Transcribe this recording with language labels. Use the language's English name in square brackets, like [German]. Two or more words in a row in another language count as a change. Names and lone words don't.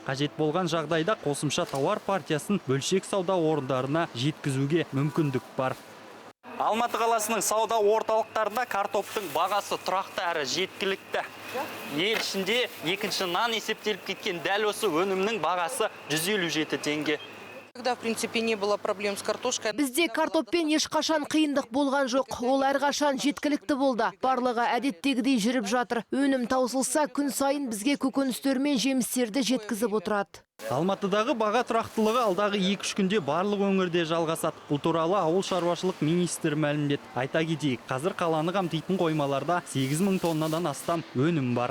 [Kazakh] Қажет болған жағдайда қосымша тауар партиясын бөлшек сауда орындарына жеткізуге мүмкіндік бар. Алматы қаласының сауда орталықтарында картоптың бағасы тұрақты әрі жеткілікті. Ел ішінде екінші нан есептеліп кеткен дәл осы өнімнің бағасы 157 теңге. [Russian] Когда, в принципе, не было проблем с картошкой. [Kazakh] Бізде картоппен ешқашан қиындық болған жоқ. Ол әрқашан жеткілікті болды. Барлығы әдеттегідей жүріп жатыр. Өнім таусылса, күн сайын бізге көкөністер мен жемістерді жеткізіп отырады. Алматыдағы баға тұрақтылығы алдағы 2-3 күнде барлық өңірде жалғасады. Бұл туралы ауыл шаруашылық министрі мәлімдеді. Айта кетейік, қазір қаланы қамтитын қоймаларда 8000 тоннадан астам өнім бар.